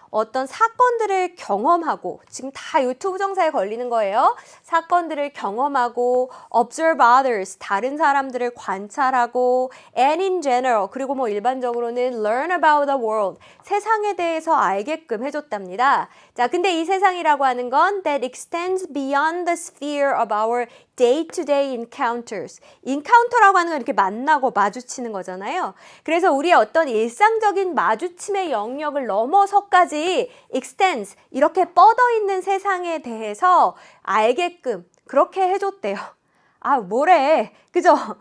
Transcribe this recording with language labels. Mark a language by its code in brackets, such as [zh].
[ko] 어떤 사건들을 경험하고 지금 다 유튜브 정사에 걸리는 거예요. 사건들을 경험하고 [en] observe others, [ko] 다른 사람들을 관찰하고 [en] and in general, [ko] 그리고 뭐 일반적으로는 [en] learn about the world, [ko] 세상에 대해서 알게끔 해줬답니다. 자, 근데 이 세상이라고 하는 건 [en] that extends beyond the sphere of our day-to-day encounters. [ko] encounter라고 하는 건 이렇게 만나고 마주치는 거잖아요. 그래서 우리의 어떤 일상적인 마주침의 영역을 넘어서까지 extends, 이렇게 뻗어 있는 세상에 대해서 알게끔 그렇게 해줬대요. 아, 뭐래. 그죠?